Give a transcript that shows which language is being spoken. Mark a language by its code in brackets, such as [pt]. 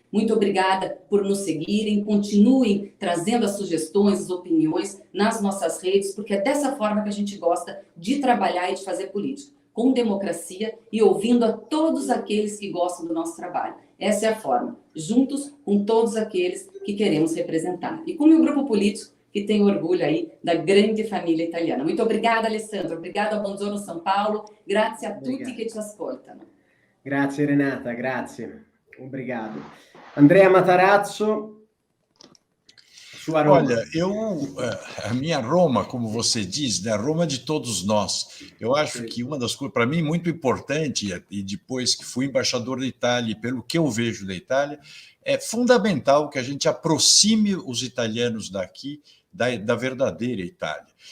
[pt] Muito obrigada por nos seguirem, continuem trazendo as sugestões, as opiniões nas nossas redes, porque é dessa forma que a gente gosta de trabalhar e de fazer política, com democracia e ouvindo a todos aqueles que gostam do nosso trabalho. Essa é a forma, juntos com todos aqueles que queremos representar. E com o meu grupo político, que tem orgulho aí da grande família italiana. Muito obrigada, Alessandro. Obrigada, Buongiorno São Paulo. [it] Grazie a tutti che ci ascoltano. Grazie, Renata, grazie. [pt] Obrigado. Andrea Matarazzo, sua Roma. Olha, a minha Roma, como você diz, né, a Roma de todos nós. Eu acho que uma das coisas, para mim, muito importante, e depois que fui embaixador da Itália, e pelo que eu vejo da Itália, é fundamental que a gente aproxime os italianos daqui da verdadeira Itália.